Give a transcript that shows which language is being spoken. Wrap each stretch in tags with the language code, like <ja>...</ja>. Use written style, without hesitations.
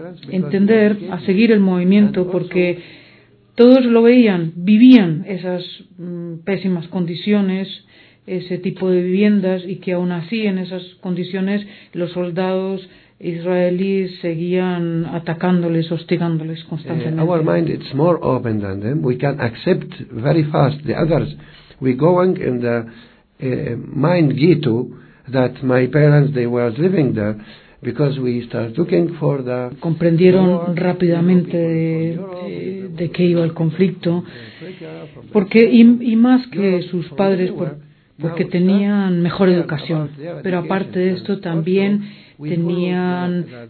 <es>entender, a seguir el movimiento, porque todos lo veían, vivían esas pésimas condiciones, ese tipo de viviendas, y que aún así en esas condiciones los soldados israelíes seguían atacándoles, hostigándoles constantemente.</es> <en>Our mind is more open than them. We can accept very fast the others. We going in the mind ghetto that my parents they were living there. Because we start looking for the</en> <es>comprendieron war, rápidamente de qué iba el conflicto, porque y más que sus padres, porque tenían mejor educación, pero aparte de esto también tenían</es>